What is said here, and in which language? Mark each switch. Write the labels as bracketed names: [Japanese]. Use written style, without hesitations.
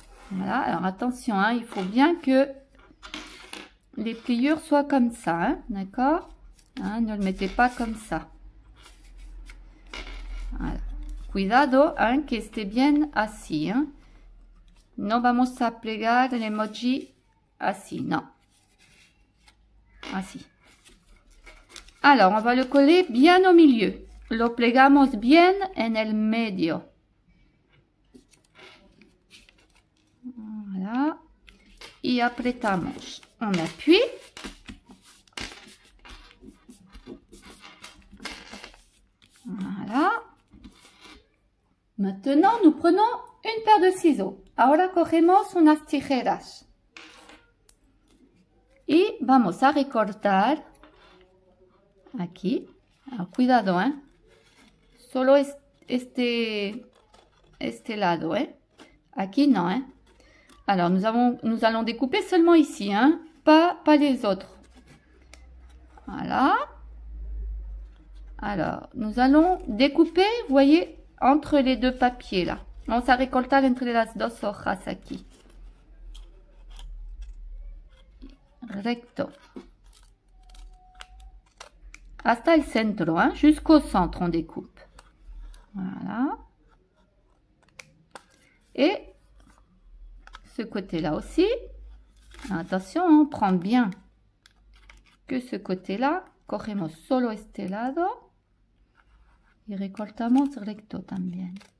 [French] Voilà, alors attention, hein, il faut bien que les pliures soient comme ça, hein, d'accord, hein, ne le mettez pas comme ça. Voilà. [Spanish] Cuidado, [French] hein, [Spanish] que esté bien así, hein. No vamos a plegar el emoji así, [French] non. [Spanish] Así. [French] Alors, on va le coller bien au milieu. [Spanish] Lo plegamos bien en el medio. [French] Voilà. [Spanish] Y apretamos. [French] On appuie. Voilà. Maintenant, nous prenons une paire de ciseaux. [Spanish] Ahora cogemos unas tijeras. Y vamos a recortar aquí. [French] Alors, [Spanish] cuidado, [French] hein. [Spanish] Solo este lado, [French] hein. [Spanish] Aquí no, hein. [French] Alors, nous allons découper seulement ici, hein. Pas les autres. Voilà. Alors, nous allons découper, vous voyez, entre les deux papiers, là. [Spanish] Vamos a recortar entre las dos hojas aquí. recto. Hasta el centro, [French] hein, jusqu'au centre, on découpe. Voilà. Et ce côté-là aussi. Attention, on prend bien que ce côté-là. [Spanish] Cogemos solo este lado. Y recortamos recto también.